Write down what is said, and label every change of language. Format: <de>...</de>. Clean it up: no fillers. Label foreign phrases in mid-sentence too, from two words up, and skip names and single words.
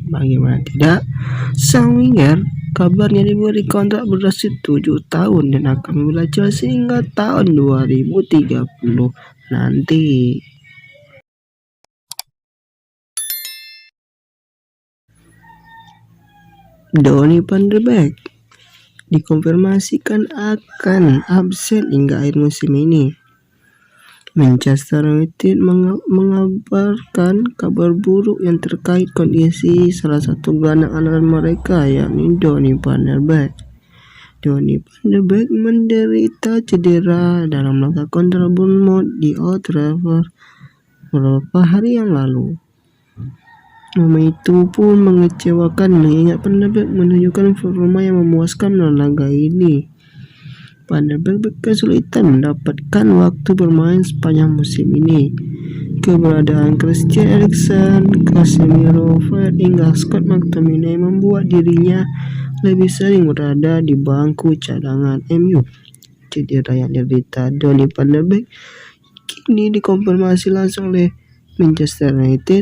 <id>Bagaimana tidak, sang winger kabarnya diberi kontrak berdurasi 7 tahun dan akan membela Chelsea hingga tahun 2030 nanti. Donny van de Beek dikonfirmasikan akan absen hingga akhir musim ini. Manchester United mengabarkan kabar buruk yang terkait kondisi salah satu gelandang andalan mereka, yakni Donny van de Beek. Donny van de Beek menderita cedera dalam laga kontra Bournemouth di Old Trafford beberapa hari yang lalu. Nama itu pun mengecewakan mengingat Van de Beek menunjukkan performa yang memuaskan dalam laga ini. Van de Beek kesulitan mendapatkan waktu bermain sepanjang musim ini. Keberadaan Christian Eriksen, Casemiro, Fred hingga Scott McTominay membuat dirinya lebih sering berada di bangku cadangan MU. Cedera yang diderita Donny van de Beek kini dikonfirmasi langsung oleh Manchester United.</id>